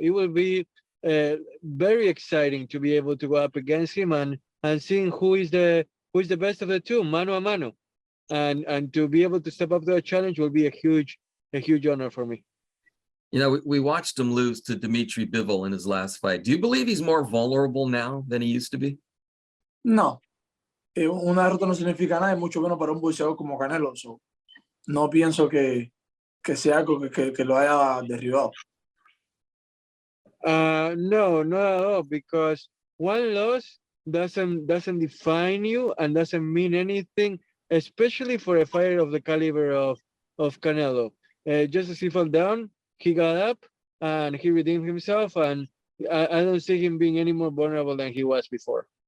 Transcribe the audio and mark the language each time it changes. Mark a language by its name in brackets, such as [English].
[English] It will be very exciting to be able to go up against him and seeing who is the best of the two, mano a mano, and to be able to step up to a challenge will be a huge honor for me. We watched him lose to Dimitri Bivol in his last fight. Do you believe he's more vulnerable now than he used to be? [Spanish] No. Una derrota no significa nada, y mucho menos para un boxeador como Canelo. So, no pienso que sea algo que lo haya derribado. [English] No, not at all, because one loss doesn't define you and doesn't mean anything, especially for a fighter of the caliber of Canelo. Just as he fell down, he got up and he redeemed himself, and I don't see him being any more vulnerable than he was before.